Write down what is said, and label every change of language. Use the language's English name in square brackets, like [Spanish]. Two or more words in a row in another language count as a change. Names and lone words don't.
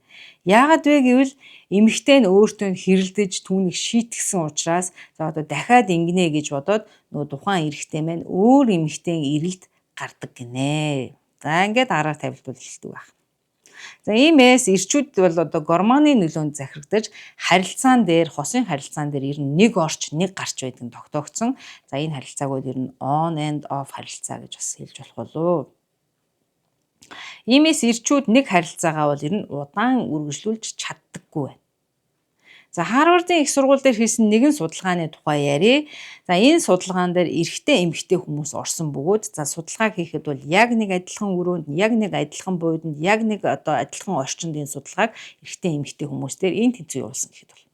[Mongolian] Яагаад вэ гэвэл эмэгтэй нь өөртөө хэрэлдэж түүнийг шийтгсэн учраас за одоо дахиад ингэнэ гэж бодоод нөгөө тухайн эрэгтэй маань өөр эмэгтэйн эрэлд гардаг гинэ. За ингээд араар тавилбал эхэлдэг байх. За иймээс ирчүүд бол одоо гормоны нөлөөнд захирагдаж харилцаан дээр хосын харилцаан дээр ер нь нэг орч нэг гарч байдаг нь тогтоогдсон. За энэ харилцааг бол ер нь [English] on and off [Mongolian] харилцаа гэж бас хэлж болох болов. Иймээс ирчүүд нэг харилцаагаа бол ер нь удаан үргэлжлүүлж чаддаггүй байна. За Харвардын их сургууль дээр хийсэн нэгэн судалгааны тухай ярив. За энэ судалгаан дээр эрэгтэй эмэгтэй хүмүүс орсон бөгөөд за судалгаа хийхэд бол яг нэг адилхан өрөөнд, яг нэг адилхан буудлын, яг нэг одоо адилхан орчинд энэ судалгааг эрэгтэй эмэгтэй хүмүүс дээр энэ тэнцвэр явуулсан гэхэд бол.